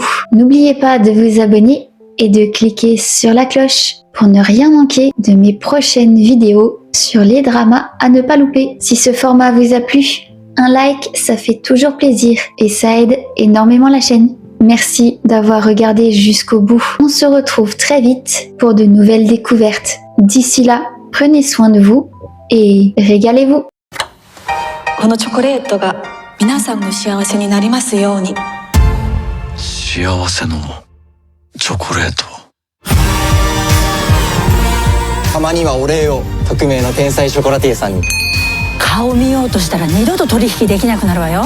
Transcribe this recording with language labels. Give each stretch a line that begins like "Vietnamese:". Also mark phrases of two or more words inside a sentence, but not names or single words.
French: N'oubliez pas de vous abonner et de cliquer sur la cloche pour ne rien manquer de mes prochaines vidéos sur les dramas à ne pas louper. Si ce format vous a plu, un like, ça fait toujours plaisir et ça aide énormément la chaîne. Merci d'avoir regardé jusqu'au bout. On se retrouve très vite pour de nouvelles découvertes. D'ici là, prenez soin de vous et régalez-vous.
Japanese: このチョコレートが皆さんの幸せになりますように。幸せのチョコレート。たまにはお礼を匿名の天才ショコラティエさんに。顔見ようとしたら二度と取引できなくなるわよ。